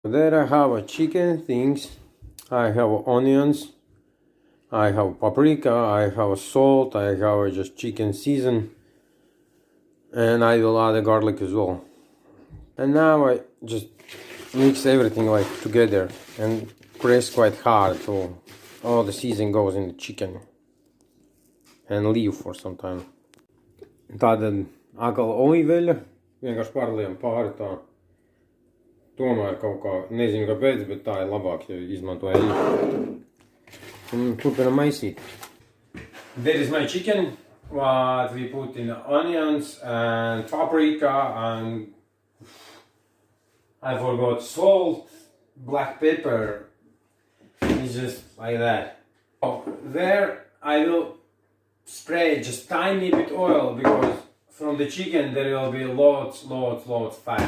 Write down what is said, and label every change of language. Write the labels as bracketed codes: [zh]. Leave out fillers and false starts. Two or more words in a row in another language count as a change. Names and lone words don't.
[en] There I have a chicken things, I have onions, I have paprika, I have salt, I have just chicken season, and I will add the garlic as well. And now I just mix everything like together and press quite hard so all the season goes in the chicken and leave for some time. [lv] Tātad atkal olīveļa, vienkārši pārliekam pāri tā. Tomēr kaut kā, nezinu kāpēc, bet tā ir labāk, ja izmanto eļļu. Un turpinam maisīt. [en] There is my chicken, what we put in onions and paprika and I forgot salt, black pepper. It's just like that. Oh, there I will spray just tiny bit oil because from the chicken there will be lots fat.